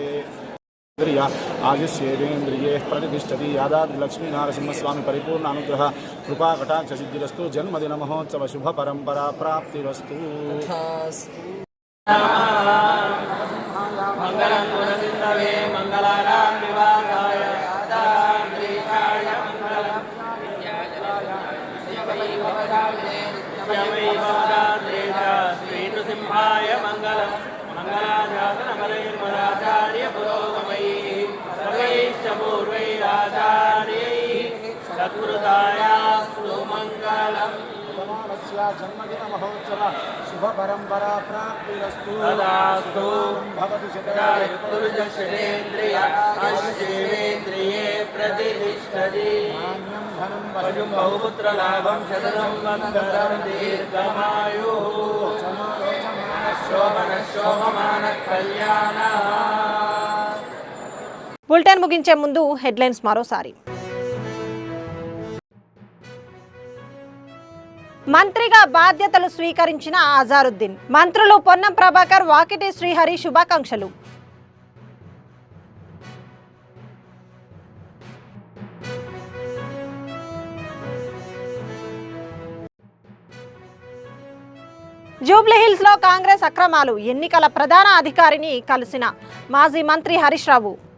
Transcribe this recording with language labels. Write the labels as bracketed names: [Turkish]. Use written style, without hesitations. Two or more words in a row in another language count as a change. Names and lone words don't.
[Sanskrit] ఆదిశ్యేంద్రియే ప్రతిష్టతి యాదాద్రి లక్ష్మీ నరసింహస్వామి పరిపూర్ణ అనుగ్రహ కృపా కటాక్ష సిద్ధిరస్తు జన్మదిన మహోత్సవ శుభ పరంపరా ప్రాప్తిరస్తు. మంగళం గుణసింధవే మంగళానాం నివాసాయ యాదాద్రి वै भवदात्रे च श्रीनृसिंहाय मङ्गलम् मङ्गलाशासनबलैर्मदाचार्य पुरोगमैः सर्वैश्च पूर्वैराचार्यैः सत्कृतायास्तु मङ्गलम् जन्मदिन महोत्सव शुभ परंपरा प्राप्तिरस्तु तदास्तु भवतु शतायुर्शतेन्द्रिय आयुष्येवेन्द्रिये प्रतिष्ठति शतान्यं धनं पशुं बहुपुत्रलाभं शतसंवत्सरं दीर्घमायुः शोभनः कल्याणः। [Telugu] బులెటిన్ ముగించే ముందు హెడ్లైన్స్ మరోసారి. మంత్రిగా బాధ్యతలు స్వీకరించిన అజారుద్దీన్, మంత్రులు పొన్నం ప్రభాకర్, వాకిటి శ్రీహరి శుభాకాంక్షలు. జూబ్లీహిల్స్ లో కాంగ్రెస్ అక్రమాలు, ఎన్నికల ప్రధాన అధికారిని కలిసిన మాజీ మంత్రి హరీష్ రావు.